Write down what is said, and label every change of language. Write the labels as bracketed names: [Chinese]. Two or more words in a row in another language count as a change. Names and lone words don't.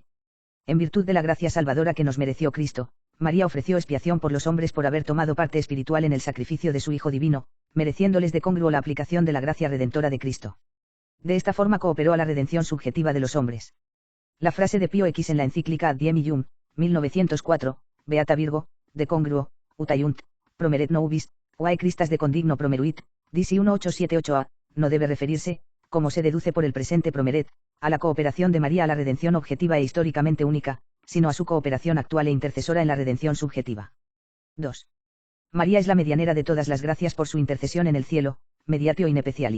[Spanish] En virtud de la gracia salvadora que nos mereció Cristo, María ofreció expiación por los hombres por haber tomado parte espiritual en el sacrificio de su Hijo Divino, mereciéndoles [Latin] de congruo [Spanish] la aplicación de la gracia redentora de Cristo. De esta forma cooperó a la redención subjetiva de los hombres. La frase de Pío X en la encíclica Ad Diem Illum, [Latin] 1904, Beata Virgo, de congruo, utaiunt, promeret nobis, quae Christas de condigno promeruit, [Spanish] DC 1878a, no debe referirse, como se deduce por el presente promeret, a la cooperación de María a la redención objetiva e históricamente única, sino a su cooperación actual e intercesora en la redención subjetiva. 2. María es la medianera de todas las gracias por su intercesión en el cielo, [Latin] mediatio inepeciali.